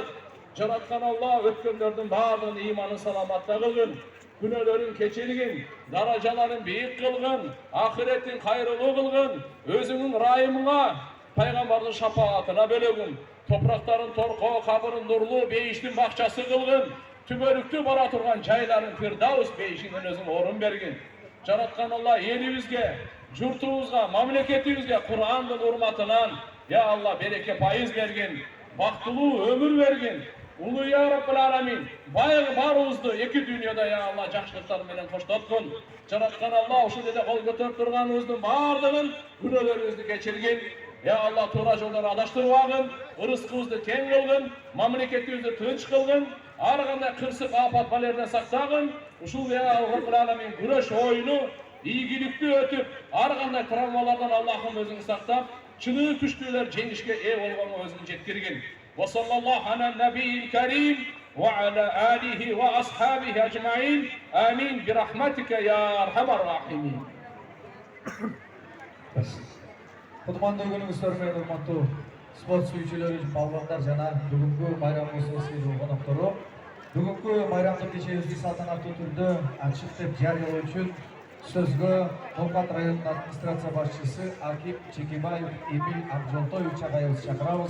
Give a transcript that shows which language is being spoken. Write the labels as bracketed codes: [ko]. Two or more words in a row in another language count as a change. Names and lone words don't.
[ky] Жараткан Allah өткөндөрдүн баардыгын ыйманы саламатта кылгын, күнөөлөрүн кечиргин, даражаларын бийик кылгын, ахиреттин кайрылуу кылгын, өзүңүн райымыңа, пайгамбардын шапаатына бөлөгүн, топурактарын торкоо, кабырын нурлуу, бейиштин бакчасы кылгын, түбөлүктүү бара турган жайларын Фирдаус бейишинен өзүң орун бергин. Жараткан Allah элибизге, журтубузга, мамлекетибизге Кур'андын урматынан, [ar] يا الله [ky] береке пайыз бергин, бактылуу өмүр бергин. Ulu [ar] يا رب العالمين, [ky] баягы баарыбызды эки дүйнөдө [ar] يا الله [ky] жақшылықтар менен коштоткун. Жараткан Allah ушул жерде кол көтөрүп турганыбыздын баардыгын күнөөлөрүбүздү кечиргин. [ar] يا الله [ky] туура жолдон адаштырбагын, ырыскыбызды тең кылгын, мамлекетибизди тынч кылгын, ар кандай кырсык апат балерден сактагын. Ушул [ar] يا رب العالمين [ky] күрөш оюну ийгиликтүү өтүп, ар кандай травмалардан Аллахым өзүң сактап, чыныгы күчтүүлөр жеңишке ээ болгонго өзүң жеткиргин. [ar] وصلى الله على النبي الكريم وعلى آله وأصحابه أجمعين آمين برحمتك يا أرحم الراحمين. [ky] Кутмандуу күнүңүздөр менен урматтуу спорт сүйүүчүлөр, балбандар жана бүгүнкү майрамыбыздын коноктору. Бүгүнкү майрамдык кечебизди салтанаттуу түрдө ачык деп жарыялоо үчүн сөзгө Толкат районунун администрация башчысы Аким Чекебаев Эмиль Абжолтоевич агайыбызды чакырабыз.